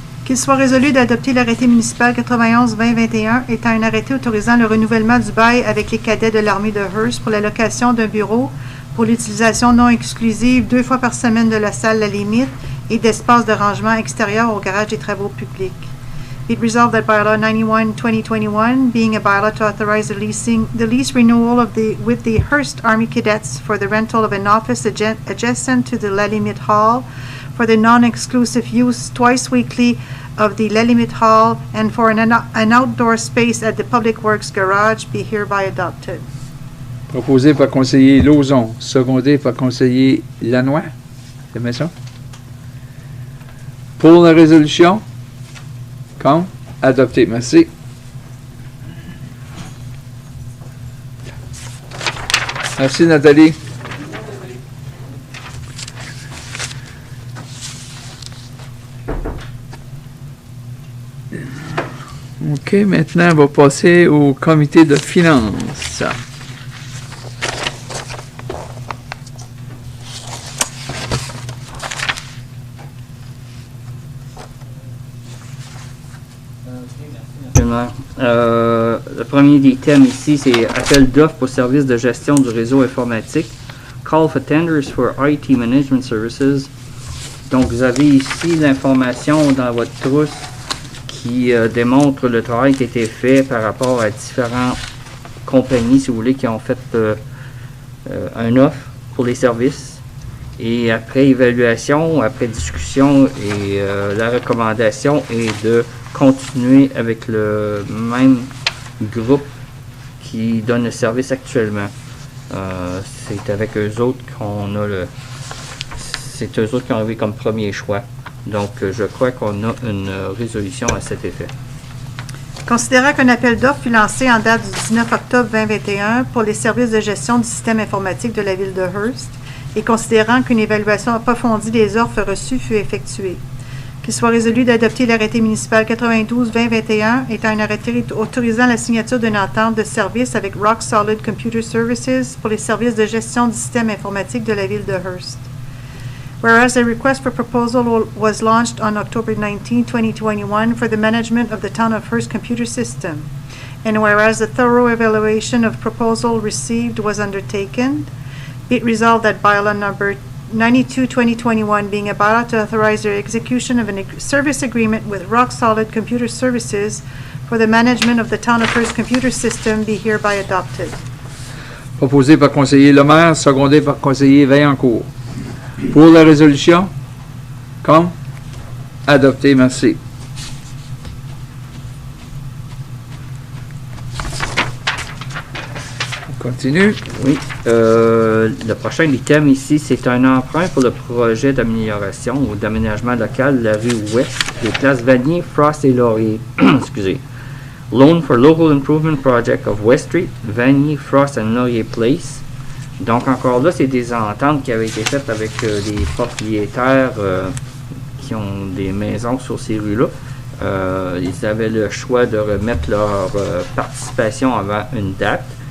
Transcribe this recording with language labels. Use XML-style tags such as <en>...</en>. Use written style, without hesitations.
<fr>Qu'il soit résolu d'adopter l'arrêté municipal 91-2021 étant un arrêté autorisant le renouvellement du bail avec les cadets de l'armée de Hearst pour la location d'un bureau pour l'utilisation non exclusive 2 fois par semaine de la salle La Limite et d'espace de rangement extérieur au garage des travaux publics.</fr> <en>Be it resolved that bylaw 91-2021, being a bylaw to authorize the lease renewal with the Hearst Army Cadets for the rental of an office adjacent to the La Limite Hall for the non-exclusive use twice weekly of the La Limite Hall and for an outdoor space at the Public Works Garage be hereby adopted.</en> <fr>Proposé par conseiller Lauzon, secondé par conseiller Lanois. C'est bien ça? Pour la résolution? Contre? Adopté. Merci. Merci, Nathalie. OK, maintenant, on va passer au comité de finances. Le premier des thèmes ici, c'est appel d'offres pour services de gestion du réseau informatique.</fr> <en>Call for tenders for IT management services.</en> <fr>Donc, vous avez ici l'information dans votre trousse qui démontre le travail qui a été fait par rapport à différentes compagnies, si vous voulez, qui ont fait un offre pour les services. Et après évaluation, après discussion, et la recommandation est de continuer avec le même groupe qui donne le service actuellement. C'est avec eux autres qu'on a c'est eux autres qui ont arrivé comme premier choix. Donc, je crois qu'on a une résolution à cet effet. Considérant qu'un appel d'offres fut lancé en date du 19 octobre 2021 pour les services de gestion du système informatique de la ville de Hearst et considérant qu'une évaluation approfondie des offres reçues fut effectuée, qu'il soit résolu d'adopter l'arrêté municipal 92-2021 étant un arrêté autorisant la signature d'une entente de service avec Rock Solid Computer Services pour les services de gestion du système informatique de la ville de Hearst.</fr> <en>Whereas a request for proposal was launched on October 19, 2021 for the management of the Town of Hearst computer system, and whereas a thorough evaluation of proposal received was undertaken, be it resolved that bylaw number 92-2021 being a bylaw to authorize the execution of a service agreement with Rock Solid Computer Services for the management of the Town of Hearst computer system be hereby adopted.</en> <fr>Proposé par conseiller Lemaire, secondé par conseiller Vaillancourt. Pour la résolution? Contre? Adopté. Merci. On continue. Oui. Le prochain item ici, c'est un emprunt pour le projet d'amélioration ou d'aménagement local de la rue Ouest, des places Vanier, Frost et Laurier. Excusez.</fr> <en>Loan for Local Improvement Project of West Street, Vanier, Frost and Laurier Place.</en> <fr>Donc, encore là, c'est des ententes qui avaient été faites avec les propriétaires qui ont des maisons sur ces rues-là. Ils avaient le choix de remettre leur participation avant une date.</fr>